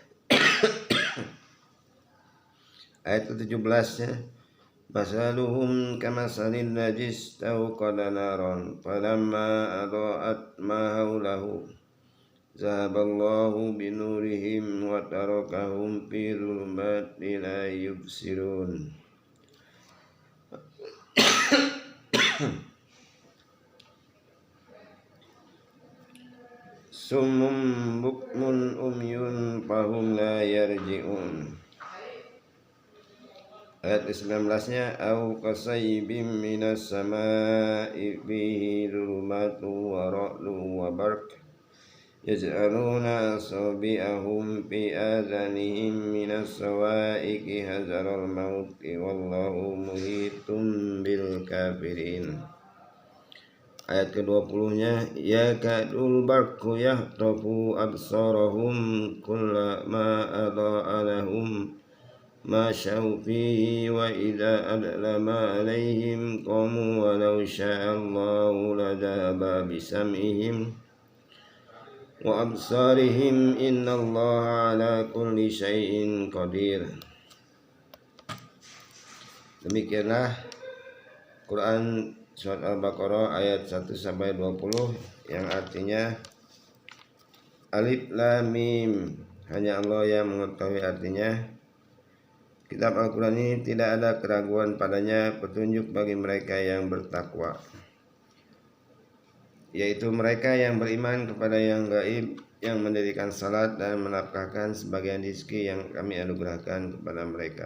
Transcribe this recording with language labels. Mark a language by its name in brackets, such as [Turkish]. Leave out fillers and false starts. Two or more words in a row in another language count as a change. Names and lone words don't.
[Indonesian] Ayat ke-17-nya [Arabic] مثلهم كمثل الذي استوقد نارا فلما أضاءت ما حوله ذهب الله بنورهم وتركهم في ظلمات لا يبصرون. صم بكم عمي فهم لا يرجعون. [Indonesian] Ayat ke-19-nya [Arabic] أو كصيب من السماء فيه ظلمات ورعد وبرق يجعلون أصابعهم في آذانهم من الصواعق حذر الموت والله محيط بالكافرين. [Indonesian] Ayat ke-20-nya [Arabic] يكاد البرق يخطف أبصارهم كلما أضاء لهم مشوا فيه وإذا أظلم عليهم قاموا ولو شاء الله لذهب بسمعهم وأبصارهم إن الله على كل شيء قدير. [Indonesian] Demikianlah Quran surat Al-Baqarah ayat 1 sampai 20 yang artinya Alif Lam Mim, hanya Allah yang mengetahui artinya. Kitab Al-Quran ini tidak ada keraguan padanya, petunjuk bagi mereka yang bertakwa, yaitu mereka yang beriman kepada yang gaib, yang mendirikan salat dan menafkahkan sebagian rezeki yang kami anugerahkan kepada mereka.